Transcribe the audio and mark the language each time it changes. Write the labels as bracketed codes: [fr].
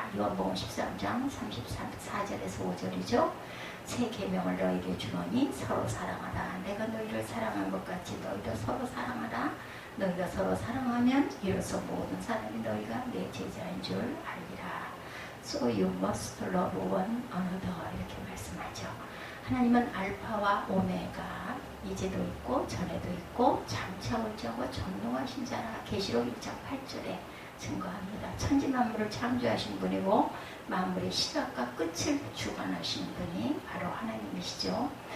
[ko] 요한복음 13장 34절에서 5절이죠. 새 계명을 너희에게 주노니 서로 사랑하라. 내가 너희를 사랑한 것 같이 너희도 서로 사랑하라. 너희가 서로 사랑하면 이로써 모든 사람이 너희가 내 제자인 줄 알리라. [en] So you must love one another 이렇게 말씀하죠. [ko] 하나님은 알파와 오메가, 이제도 있고 전에도 있고 장차 올 자고 전능하신 자라. 계시록 1장 8절에 증거합니다. 천지 만물을 창조하신 분이고 만물의 시작과 끝을 주관하시는 분이 바로 하나님이시죠.